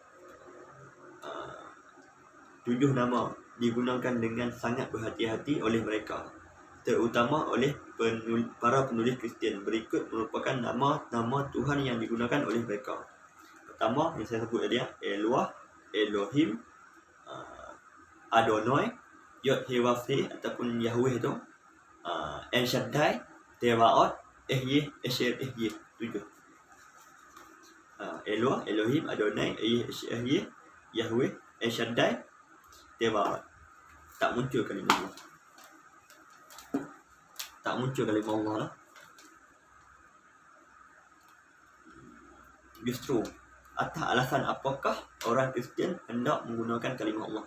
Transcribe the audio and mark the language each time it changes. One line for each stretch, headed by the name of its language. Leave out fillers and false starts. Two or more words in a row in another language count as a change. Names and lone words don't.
Malay: 7 nama digunakan dengan sangat berhati-hati oleh mereka, terutama oleh para penulis Kristian. Berikut merupakan nama-nama Tuhan yang digunakan oleh mereka. Pertama yang saya sebut tadi, Eloah, Elohim, Adonai, Yod He Waf He ataupun Yahweh tu, El Shaddai, Tewaot, Ehyeh, Ashir, Ehyeh. 7. Eloah, Elohim, Adonai, Ehyeh, Yahweh, El Shaddai, Tewaot. Tak muncul kalimah Allah. Tak muncul kalimah Allah lah. Justru atas alasan apakah orang Kristian hendak menggunakan kalimah Allah?